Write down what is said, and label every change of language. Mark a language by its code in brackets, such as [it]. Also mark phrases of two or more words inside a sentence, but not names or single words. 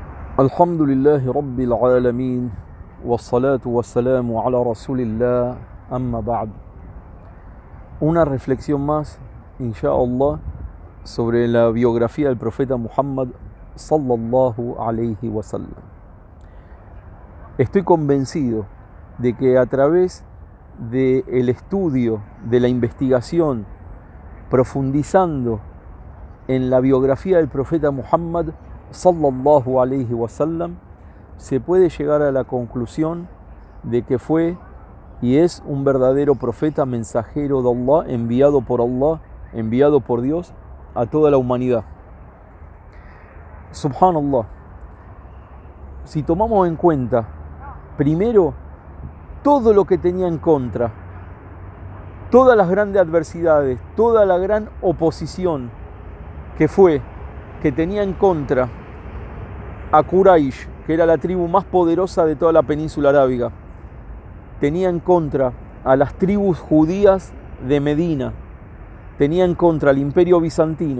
[ar] الحمد لله رب العالمين، والصلاة والسلام على رسول الله، أما بعد. [es] Una reflexión más, [ar] إن شاء الله, [es] sobre la biografía del profeta Muhammad [ar] صلى الله عليه وسلم. [es] Estoy convencido de que a través del estudio, de la investigación, profundizando en la biografía del profeta Muhammad [ar] صلى الله عليه وسلم, [es] se puede llegar a la conclusión de que fue y es un verdadero profeta, mensajero de Allah, enviado por Dios a toda la humanidad. Subhanallah. Si tomamos en cuenta, primero, todo lo que tenía en contra, todas las grandes adversidades, toda la gran oposición que tenía en contra a Quraysh, que era la tribu más poderosa de toda la península arábiga, tenía en contra a las tribus judías de Medina, tenía en contra al imperio bizantino,